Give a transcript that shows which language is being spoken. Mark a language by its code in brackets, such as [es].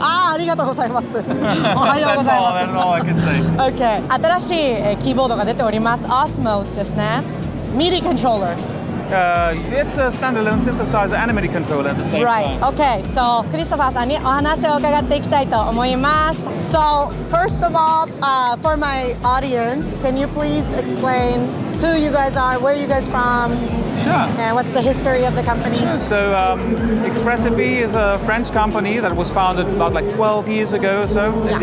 [ja] ありがとうございます。おはようございます。 [en] That's all I can say. Okay. [ja] 新しいキーボードが出ております。 Osmose ですね。MIDI controller. [en] It's a standalone synthesizer and a MIDI controller at the same Right. time. Okay. [ja] So クリストファーさんにお話を伺っていきたいと思います。 [en] So first of all, for my audience, can you please explain who you guys are, where you guys from, Sure. and what's the history of the company? So Expressive E is a French company that was founded about like 12 years ago or so. Yeah.